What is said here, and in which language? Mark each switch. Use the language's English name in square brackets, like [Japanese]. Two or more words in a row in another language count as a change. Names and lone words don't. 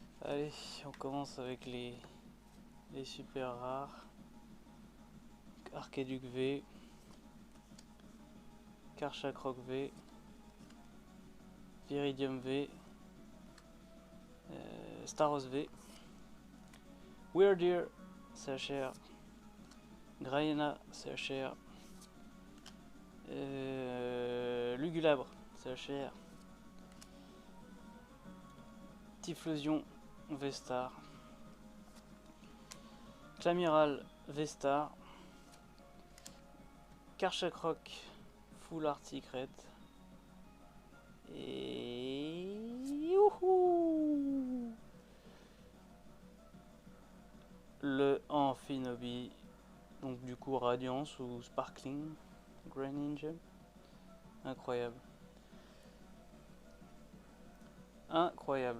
[French] Allez, on commence avec les super rares. Archiduc V, Karchak Rock V, Viridium V, Staros V, Weirdeer CHR, Graena CHR, Lugulabre CHR, Typhlosion V-Star, Clamiral V-Star, Karchak Rock Full Art Secret et youhou, le Amphinobi, donc du coup Radiance ou Sparkling Grand Ninja. Incroyable. Incroyable.